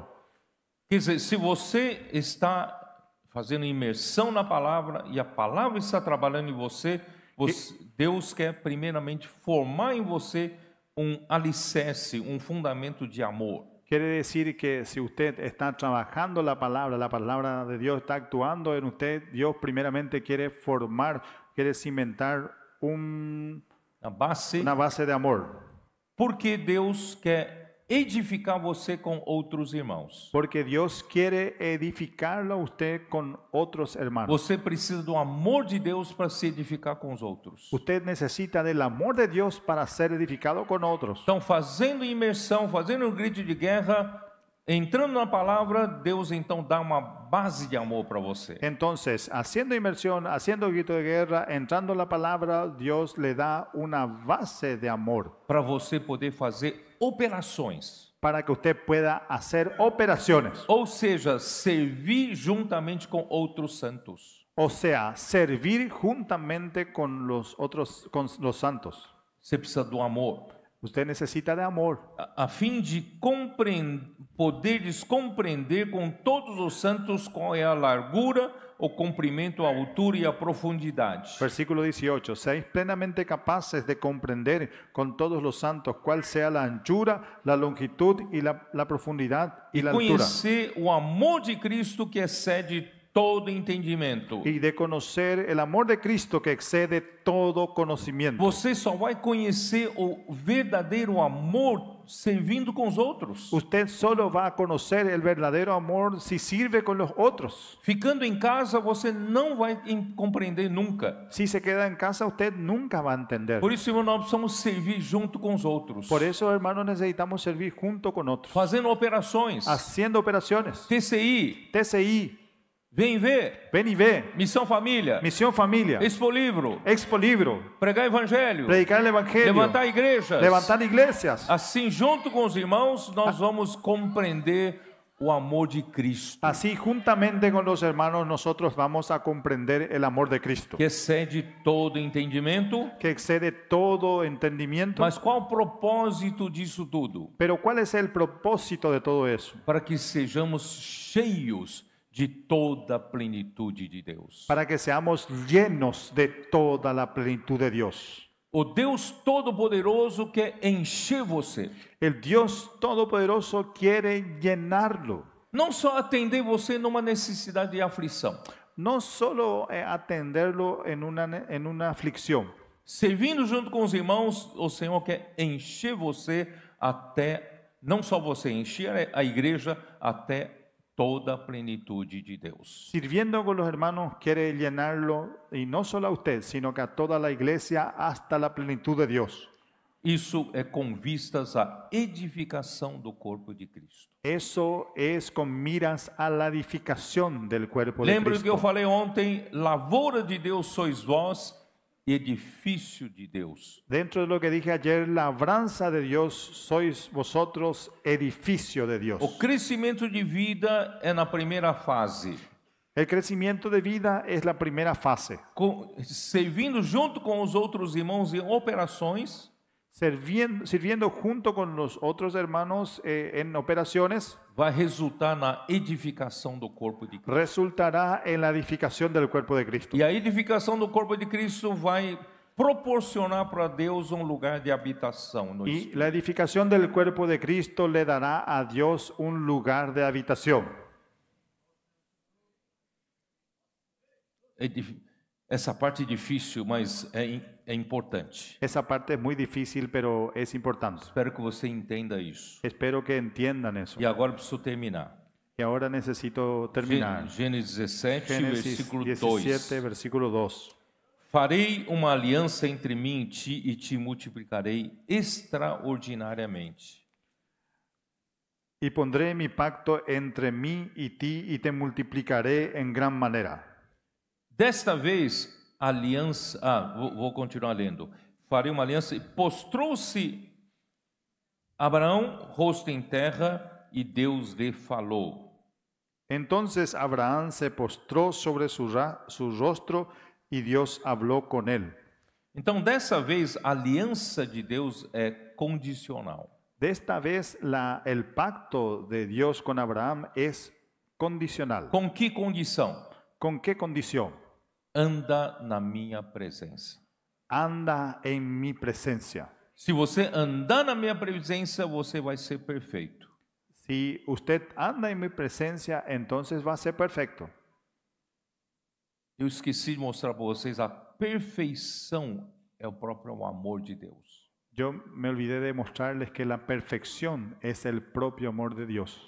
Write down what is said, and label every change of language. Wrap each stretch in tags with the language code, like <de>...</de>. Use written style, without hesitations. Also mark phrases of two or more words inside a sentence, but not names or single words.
<pt>Quer dizer, se você está fazendo imersão na palavra e a palavra está trabalhando em você, Deus quer primeiramente formar em você alicerce, fundamento de amor.</pt> <es>Quiere decir que si usted está trabajando la palabra de Dios está actuando en usted, Dios primeramente quiere formar, quiere cimentar una base de amor.</es> <pt>Porque Deus quer edificar você com outros irmãos.</pt> <es>Porque Dios quiere edificarlo a usted con otros hermanos.</es> <pt>Você precisa do amor de Deus para se edificar com os outros.</pt> <es>Usted necesita del amor de Dios para ser edificado con otros.</es> <pt>Então, fazendo imersão, fazendo um grito de guerra, entrando na palavra, Deus então dá uma base de amor para você.</pt> <es>Entonces, haciendo inmersión, haciendo grito de guerra, entrando en la palabra, Dios le da una base de amor</es> <pt>Para você poder fazer operações.</pt> <es>para que usted pueda hacer operaciones.</es> <pt>Ou seja, servir juntamente com outros santos.</pt> <es>O sea, servir juntamente con los otros, con los santos.</es> <pt>Você precisa do amor.</pt> <es>Usted necesita de amor</es> <pt>A fim de poderes compreender com todos os santos qual é a largura, o comprimento, a altura e a profundidade. Versículo 18.</pt> <es>Seáis plenamente capaces de comprender con todos los santos cuál sea la anchura, la longitud y la profundidad y la altura.</es> <pt>Conhecer o amor de Cristo que excede todo entendimento.</pt> <es>Y de conocer el amor de Cristo que excede todo conocimiento.</es> <pt>Você só vai conhecer o verdadeiro amor servindo com os outros.</pt> <es>Usted solo va a conocer el verdadero amor si sirve con los otros.</es> <pt>Ficando em casa, você não vai compreender nunca.</pt> <es>Si se queda en casa, usted nunca va a entender.</es> <pt>Por isso, irmão, nós precisamos servir junto com os outros.</pt> <es>Por eso, hermanos, necesitamos servir junto con otros.</es> <pt>Fazendo operações.</pt> <es>Haciendo operaciones. TCI. TCI.</es> <pt>Vem ver.</pt> <es>Ven y ve.</es> <pt>Missão Família.</pt> <es>Misión Familia.</es> <pt>Expo Livro.</pt> <es>Expo Libro.</es> <pt>Pregar Evangelho.</pt> <es>Predicar el Evangelio.</es> <pt>Levantar igrejas.</pt> <es>Levantar iglesias.</es> <pt>Assim, junto com os irmãos, nós vamos compreender o amor de Cristo,</pt> <es>Así, juntamente con los hermanos, nosotros vamos a comprender el amor de Cristo,</es> <pt>que excede todo entendimento.</pt> <es>que excede todo entendimiento.</es> <pt>Mas qual o propósito disso tudo?</pt> <es>Pero ¿cuál es el propósito de todo eso?</es> <pt>Para que sejamos cheios de toda a plenitude de Deus.</pt> <es>Para que seamos llenos de toda la plenitud de Dios.</es> <pt>O Deus Todo-Poderoso quer encher você.</pt> <es>El Dios Todopoderoso quiere llenarlo.</es> <pt>Não só atender você numa necessidade de aflição.</pt> <es>No solo atenderlo en una aflicción.</es> <pt>Servindo junto com os irmãos, o Senhor quer encher você até, não só você, encher a igreja até toda a plenitude de Deus.</pt> <es>Sirviendo con los hermanos quiere llenarlo, y no solo a usted, sino que a toda la iglesia hasta la plenitud de Dios.</es> <pt>Isso é com vistas à edificação do corpo de Cristo.</pt> <es>Eso es con miras a la edificación del cuerpo de</es> <pt>Lembra que eu Cristo. falei ontem, lavoura de Deus sois vós, edifício de Deus.</pt> <es>Dentro de lo que dije ayer, labranza de Dios sois vosotros, edificio de Dios.</es> <pt>O crescimento de vida é na primeira fase.</pt> <es>El crecimiento de vida es la primera fase.</es> <pt>Servindo junto com os outros irmãos em operações,</pt> <es>Sirviendo junto con los otros hermanos en operaciones,</es> <pt>vai resultar na edificação do corpo de Cristo.</pt> <es>resultará en la edificación del cuerpo de Cristo.</es> <pt>E a edificação do corpo de Cristo vai proporcionar para Deus um lugar de habitação no</pt> <es>Y la edificación del cuerpo de Cristo le dará a Dios un lugar de habitación.</es> <pt>Essa parte é difícil, mas é importante.</pt> <es>Esa parte es muy difícil, pero es importante.</es> <pt>Espero que você entenda isso.</pt> <es>Espero que entiendan eso.</es> <pt>E agora preciso terminar.</pt> <es>Y ahora necesito terminar.</es> <pt>Gênesis 17,</pt> <es>Génesis versículo 17, 2. versículo 2.</es> <pt>Farei uma aliança entre mim e te multiplicarei extraordinariamente.</pt> <es>Y pondré mi pacto entre mí y ti y te multiplicaré en gran manera.</es> <pt>Desta vez, a aliança... vou continuar lendo. Farei uma aliança e postrou-se Abraão, rosto em terra, e Deus lhe falou.</pt> <es>Entonces Abraham se postró sobre su rostro y Dios habló con él.</es> <pt>Então, dessa vez, a aliança de Deus é condicional.</pt> <es>Desta vez el pacto de Dios con Abraham es condicional.</es> <pt>Com que condição?</pt> <es>¿Con qué condición?</es> <pt>Anda na minha presença.</pt> <es>Anda en mi presencia.</es> <pt>Se você andar na minha presença, você vai ser perfeito.</pt> <es>Si usted anda en mi presencia, entonces va a ser perfecto.</es> <pt>Eu esqueci de mostrar para vocês, a perfeição é o próprio amor de Deus.</pt> <es>Yo me olvidé de mostrarles que la perfección es el propio amor de Dios.</es>